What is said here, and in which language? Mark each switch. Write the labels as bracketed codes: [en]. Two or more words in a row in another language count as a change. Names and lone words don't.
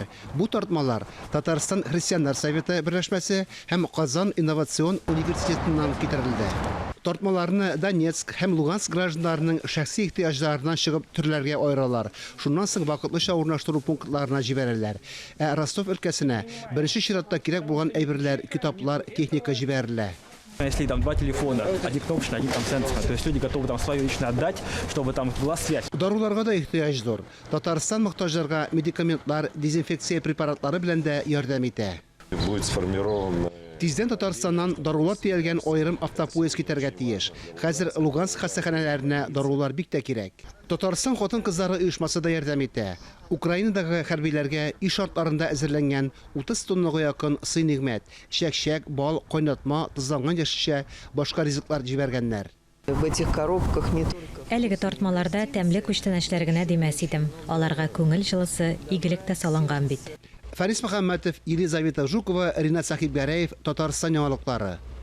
[tt] Бу тартмалар Татарстан Христианнар советы берләшмәсе һәм Казан инновацион университетыннан китерелде. Тартмаларны Донецк һәм Луганск гражданнарының шәхси ихтыяҗларыннан чыгып төрләргә аералар. Шуннан соң вакытлыча урнаштыру пунктларына җибәрәләр. Ростов өлкәсенә беренче чиратта кирәк булган әйберләр, китаплар, техника җибәрелә. [ru] Если там два телефона, один кнопочный, один там сенсорный, то есть люди готовы там свое личное отдать, чтобы там была связь. [tt] Даруларга да ихтыяҗ зур. Татарстан мохтаҗларга медикаментлар, дезинфекция препаратлары белән дә ярдәм итә. [ru] Будет сформирован. [tt] Тиздән Татарстаннан дарулар тиелгән аерым автопоезд китәргә тиеш. Хәзер Луганск хастаханәләренә дарулар бик тә кирәк. Татарстан хатын-кызлары оешмасы да ярдәм итә. Украинадагы хәрбиләргә иш шартларында әзерләнгән 30 тоннага якын сый-нигъмәт, чәк-чәк, бал, кайнатма, тызланган яшелчә, башка ризыклар җибәргәннәр. [ru] В этих коробках не только... [tt] Әлеге тартмаларда тәмле күчтәнәчләр генә димәс идем. Аларга күңел җылысы, игелек тә салынган бит. Фарис Мөхәммәтов, Елизавета Жукова, Ринат Сахибгәрәев, Татарстан яңалыклары.